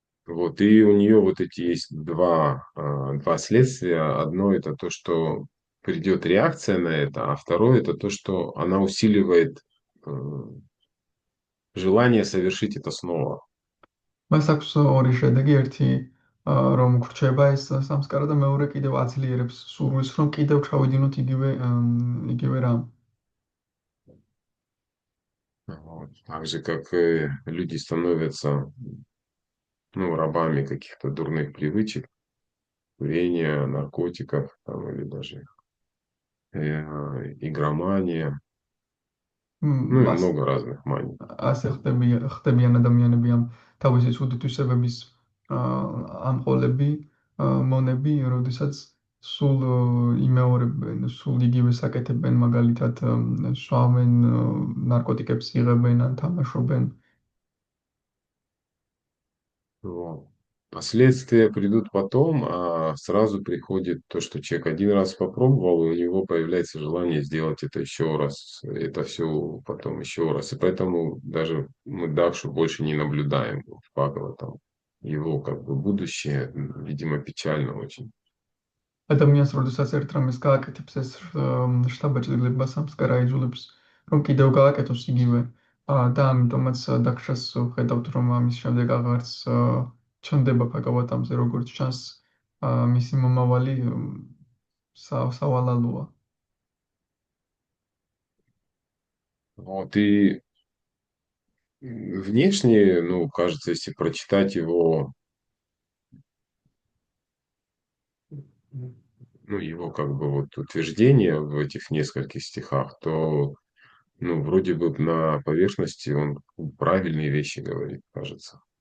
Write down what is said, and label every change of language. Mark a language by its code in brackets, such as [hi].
[ru] Вот, и у нее вот эти есть два следствия. Одно это то, что придет реакция на это, а второе это то, что она усиливает желание совершить это снова. [ka] მას აქვს ორი შედეგი, ერთი რომ გრჩება ეს სამსკარა და მეორე კიდევ აძლიერებს სურვილს, რომ კიდევ ჩავიდინოთ იგივე რამ. [ru] Вот. Так же, как люди становятся, ну, рабами каких-то дурных привычек, курения, наркотиков, там, или даже игромания, ну и [ka] მას [ru] много разных маний. [ka] ასე ხდებიან ადამიანები ამ თავისი ცუდთვისებების ამყოლები, მონები, როდესაც სულ იმეორებენ, სულ იგივე საკეთებენ, მაგალითად სვამენ, ნარკოტიკებს იღებენ ან თამაშობენ. [ru] Вот. Последствия придут потом, а сразу приходит то, что человек один раз попробовал, и у него появляется желание сделать это еще раз, это все потом еще раз. И поэтому даже мы Дакшу больше не наблюдаем в Бхагаватам. Его как бы будущее, видимо, печально очень. [ka] ადამიანს, როდესაც ერთ რამეს გააკეთებს, ეს შთაბეჭდილება სამსკარა იძულებს, რომ კიდევ გააკეთოს იგივე. და ამიტომაც დაქშას ვხედავთ, რომ ამის შემდეგ აღარც ჩნდება ბჰაგავატამზე, როგორც ჩანს, მისი მომავალი სავალალოა. [ru] Вот, и внешне, ну, кажется, если прочитать его, ну, его как бы вот утверждение в этих нескольких стихах, то, ну, вроде бы на поверхности он правильные вещи говорит, кажется.